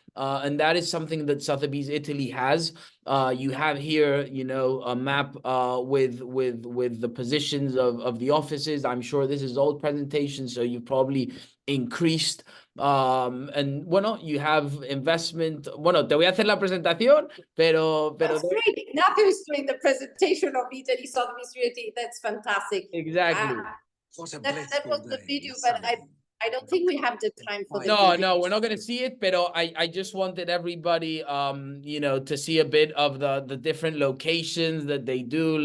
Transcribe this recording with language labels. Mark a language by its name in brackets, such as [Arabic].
[English] And that is something that Sotheby's Italy has. You have here, you know, a map with the positions of the offices. I'm sure this is old presentation, so you've probably increased. And bueno, you have investment. [Spanish] Bueno, te voy a hacer la presentación, pero [English] That's great. Ignacio is doing the presentation of Italy, Sotheby's Realty. That's fantastic. Exactly. That was the video, but I don't think we have the time for the No, we're not going to see it, but I just wanted everybody, you know, to see a bit of the different locations that they do.